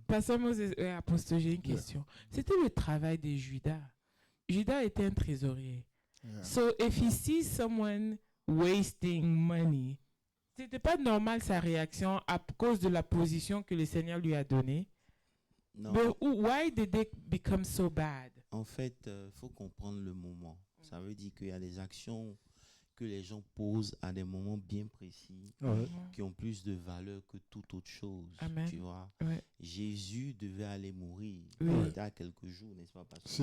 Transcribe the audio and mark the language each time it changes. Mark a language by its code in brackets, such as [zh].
[fr] Pasteur Moses, Apostle, j'ai une question. C'était le travail de Judas. Judas était un trésorier. [en] Yeah. So, if he sees someone wasting money, [fr] c'était pas normal sa réaction à cause de la position que le Seigneur lui a donnée. Non, [en] But why did they become so bad? [fr] en fait, faut comprendre le moment. Ça veut dire qu'il y a des actions que les gens posent à des moments bien précis Ouais. qui ont plus de valeur que toute autre chose. Amen. Tu vois, Ouais. Jésus devait aller mourir. Oui. Il était à quelques jours, n'est-ce pas, pasteur? Si,